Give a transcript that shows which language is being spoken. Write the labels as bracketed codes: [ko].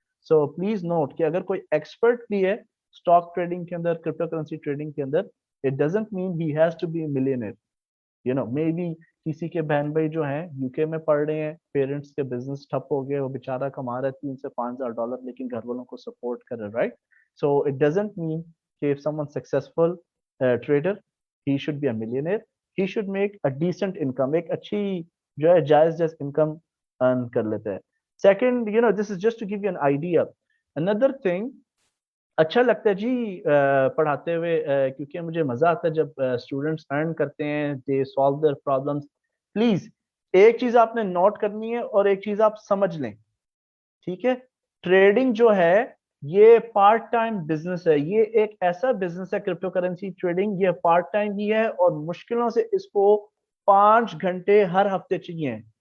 [en] so please note [ur] کہ اگر کوئی ایکسپرٹ بھی ہے اسٹاک ٹریڈنگ کے اندر, کرپٹو کرنسی ٹریڈنگ کے اندر, [en] It doesn't mean he has to be a millionaire. [ur] May be کسی کے بہن بھائی جو ہیں یو کے میں پڑھ رہے ہیں, پیرنٹس کے بزنس ٹھپ ہو گئے, وہ بیچارہ کما رہا ہے $3,000 سے $5,000, لیکن گھر والوں کو سپورٹ کر رہا ہے, right. [en] So it doesn't mean کہ if someone successful trader he should be a millionaire. he should make a decent income, [ur] ایک اچھی جو ہے جائز انکم ارن کر لیتا ہے. [en] Second, this is just to give you an idea. another thing, [ur] اچھا لگتا ہے جی پڑھاتے ہوئے, کیونکہ مجھے مزہ آتا ہے جب اسٹوڈنٹس ارن کرتے ہیں, [en] They solve their problems. [ur] پلیز ایک چیز آپ نے نوٹ کرنی ہے اور ایک چیز آپ سمجھ لیں, ٹھیک ہے. ٹریڈنگ جو ہے یہ پارٹ ٹائم بزنس ہے, یہ ایک ایسا بزنس ہے کرپٹو کرنسی ٹریڈنگ, یہ پارٹ ٹائم ہی ہے, اور مشکلوں سے اس کو 5 گھنٹے ہر ہفتے چاہیے.